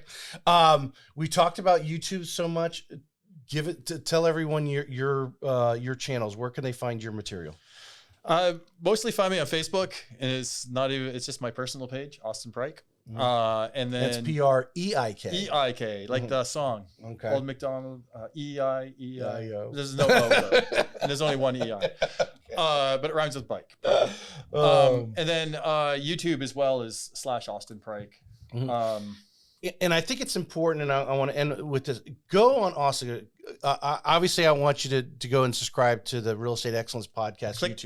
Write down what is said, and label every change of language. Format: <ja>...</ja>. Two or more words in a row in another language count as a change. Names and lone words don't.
<en>We talked about YouTube so much. Tell everyone your channels. Where can they find your material? Mostly find me on Facebook, and it's just my personal page, Austine Preik. And then that's Preik. Eik, like the song. Okay. Old McDonald, E-I-E-I-O. E-I-O. There's no O though. And there's only one E-I. But it rhymes with bike. And then YouTube as well is /Austine Preik. And I think it's important, and I want to end with this. Go on Austine. Obviously, I want you to go and subscribe to the Real Estate Excellence Podcast YouTube</en>